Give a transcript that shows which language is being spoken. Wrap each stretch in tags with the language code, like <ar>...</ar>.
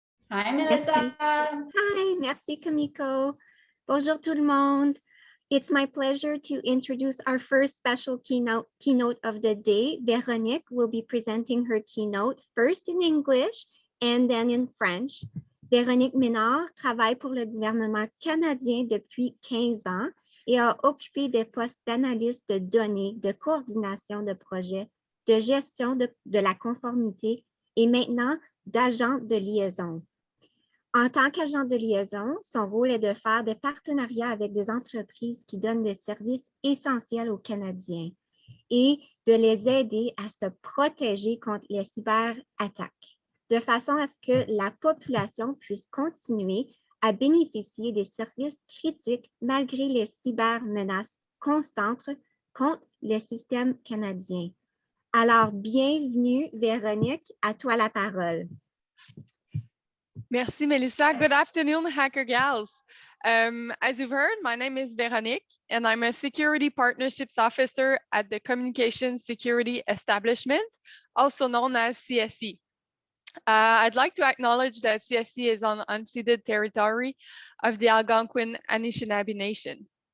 <en>Hi, Melissa.</en> <fr>Hi, merci, Kimiko. Bonjour tout le monde.</fr> <en>It's my pleasure to introduce our first special keynote of the day. Véronique will be presenting her keynote first in English and then in French.</en> <fr>Véronique Ménard travaille pour le gouvernement canadien depuis 15 ans et a occupé des postes d'analyste de données, de coordination de projets, de gestion de la conformité et maintenant d'agent de liaison. En tant qu'agent de liaison, son rôle est de faire des partenariats avec des entreprises qui donnent des services essentiels aux Canadiens et de les aider à se protéger contre les cyberattaques, de façon à ce que la population puisse continuer à bénéficier des services critiques malgré les cybermenaces constantes contre le système canadien. Alors, bienvenue, Véronique, à toi la parole. Merci, Melissa.</fr> <en>Good afternoon, HackerGal's. As you've heard, my name is Véronique, and I'm a Security Partnerships Officer at the Communications Security Establishment, also known as CSE. I'd like to acknowledge that CSE is on unceded territory of the Algonquin Anishinaabe Nation.</en>